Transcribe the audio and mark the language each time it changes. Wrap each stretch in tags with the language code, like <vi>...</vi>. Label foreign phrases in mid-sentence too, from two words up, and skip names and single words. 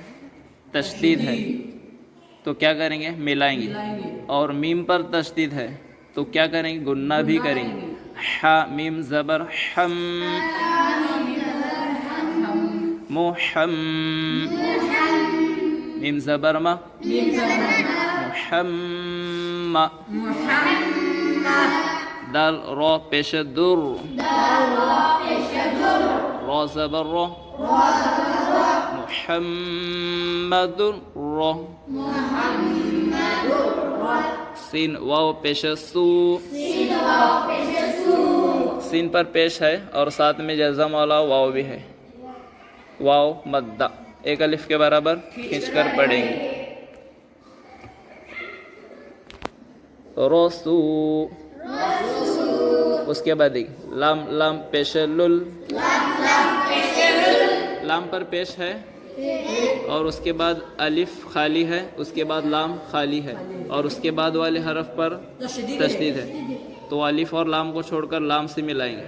<ur>تشدید ہے، تو کیا کریں گے؟ ملائیں گے. اور میم پر تشدید ہے تو کیا کریں گے؟ گننا بھی کریں گے. ح میم زبر حم، محم، میم زبر ما، محم، دال را پیش در، را زبر را، محمد را، سین واو پیش سو، سین پر پیش ہے اور ساتھ میں جزم والا واو بھی ہے. واو مدہ ایک الف کے برابر کھینچ کر پڑھیں گے. رسو، اس کے بعد لام، لام پیش لل، لام پر پیش ہے اور اس کے بعد الف خالی ہے، اس کے بعد لام خالی ہے اور اس کے بعد والے حرف پر تشدید ہے، تو الف اور لام کو چھوڑ کر لام سے ملائیں گے.</ur>